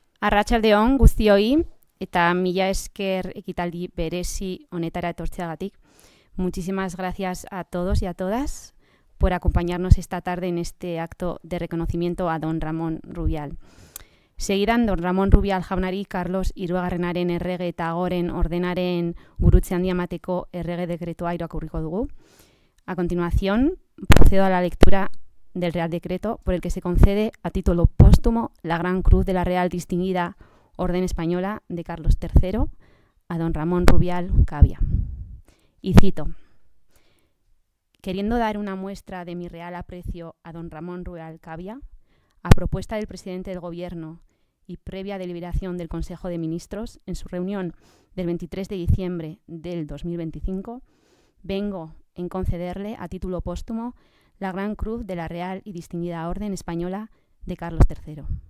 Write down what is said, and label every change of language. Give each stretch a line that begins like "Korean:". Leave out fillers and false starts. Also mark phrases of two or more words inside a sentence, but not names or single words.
Basque: Arratsaldeon guztioi eta mila esker ekitaldi berezi honetara etortzeagatik.
Spanish: Muchísimas gracias a todos y a todas por acompañarnos esta tarde en este acto de reconocimiento a don Ramón Rubial.
Basque: Segidan don Ramón Rubial jaunari Carlos Hirugarrenaren errege eta goren ordenaren gurutze handia emateko errege dekretua irakurriko dugu.
Spanish: A continuación, procedo a la lectura del Real Decreto por el que se concede a título póstumo la Gran Cruz de la Real Distinguida Orden Española de Carlos III a don Ramón Rubial Cavia. Y cito: queriendo dar una muestra de mi real aprecio a don Ramón Rubial Cavia, a propuesta del presidente del Gobierno y previa deliberación del Consejo de Ministros en su reunión del 23 de diciembre del 2025, vengo en concederle a título póstumo la Gran Cruz de la Real y Distinguida Orden Española de Carlos III.